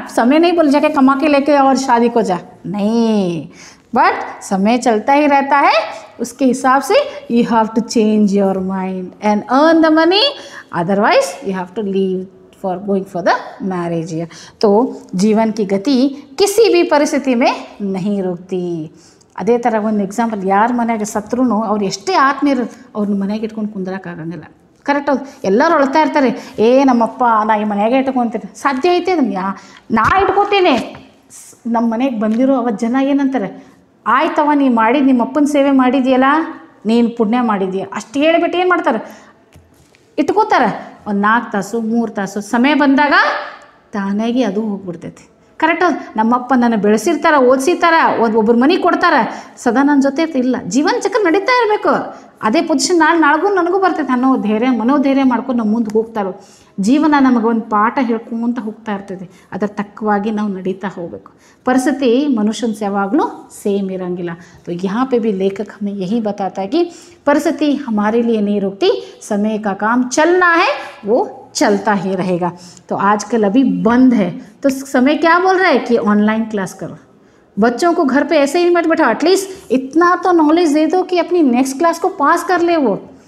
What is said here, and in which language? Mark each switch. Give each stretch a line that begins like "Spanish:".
Hindi: समय नहीं बोल जाके कमा के लेके और शादी को जा, नहीं, बट समय चलता ही रहता है। उसके हिसाब से
English: You have to change your mind and earn the money, otherwise you have to leave for going for the marriage year.
Hindi: तो जीवन की गति किसी भी परिस्थिति में नहीं रुकती।
Kannada: ಅದೇ ಥರ ಒಂದು ಎಕ್ಸಾಂಪಲ್, ಯಾರ ಮನೆಯಾಗ ಸತ್ರೂ ಅವ್ರು ಎಷ್ಟೇ ಆತ್ಮೀಯರು ಅವ್ರನ್ನ ಮನೆಯಾಗ ಇಟ್ಕೊಂಡು ಕುಂದ್ರಕ್ಕಾಗಂಗಿಲ್ಲ. ಕರೆಕ್ಟ್ ಹೌದು, ಎಲ್ಲರೂ ಅಳ್ತಾ ಇರ್ತಾರೆ, ನಮ್ಮಪ್ಪ ನಾ ಈ ಮನೆಯಾಗೆ ಇಟ್ಕೊತೀನಿ. ಸಾಧ್ಯ ಐತೆ ನಾ ಇಟ್ಕೋತೀನಿ. ನಮ್ಮ ಮನೆಗೆ ಬಂದಿರೋ ಅವತ್ತು ಜನ ಏನಂತಾರೆ, ಆಯ್ತವ ನೀ ಮಾಡಿದ್ದು ನಿಮ್ಮ ಅಪ್ಪನ ಸೇವೆ ಮಾಡಿದ್ಯಲ್ಲ, ನೀನು ಪುಣ್ಯ ಮಾಡಿದ್ಯಾ ಅಷ್ಟು ಹೇಳಿಬಿಟ್ಟು ಏನು ಮಾಡ್ತಾರೆ, ಇಟ್ಕೋತಾರೆ. ಒಂದು 4 ತಾಸು 3 ತಾಸು ಸಮಯ ಬಂದಾಗ ತಾನಾಗಿ ಅದು ಹೋಗ್ಬಿಡ್ತೈತಿ. ಕರೆಕ್ಟ್ ಹೌದು, ನಮ್ಮಪ್ಪ ನನ್ನ ಬೆಳೆಸಿರ್ತಾರೆ, ಓದಿಸಿರ್ತಾರೆ, ಒಬ್ಬರು ಮನೆಗೆ ಕೊಡ್ತಾರೆ, ಸದಾ ನನ್ನ ಜೊತೆ ಇಲ್ಲ. ಜೀವನ ಚಕ್ರ ನಡೀತಾ ಇರಬೇಕು. ಅದೇ ಪೊಸಿಷನ್ ನಾಳೆಗೂ ನನಗೂ ಬರ್ತೈತೆ ಅನ್ನೋ ಮನೋಧೈರ್ಯ ಮಾಡ್ಕೊಂಡು ನಾವು ಮುಂದೆ ಹೋಗ್ತಾರೋ. ಜೀವನ ನಮಗೊಂದು ಪಾಠ ಹೇಳ್ಕೊಂತ ಹೋಗ್ತಾ ಇರ್ತೈತಿ, ಅದರ ತಕ್ಕವಾಗಿ ನಾವು ನಡೀತಾ ಹೋಗಬೇಕು.
Hindi: परिस्थिति मनुष्य से
Kannada: यावागलू सेम इरंगिला।
Hindi: तो यहाँ पे भी लेखक हमें यही बताता है कि परिस्थिति हमारे लिए नहीं रुकती, समय का काम चलना है वो चलता ही रहेगा। तो आजकल अभी बंद है तो समय क्या बोल रहा है कि ऑनलाइन क्लास करो, बच्चों को घर पे ऐसे ही मत बैठाओ, एटलीस्ट इतना तो नॉलेज दे दो कि अपनी नेक्स्ट क्लास को पास कर ले वो।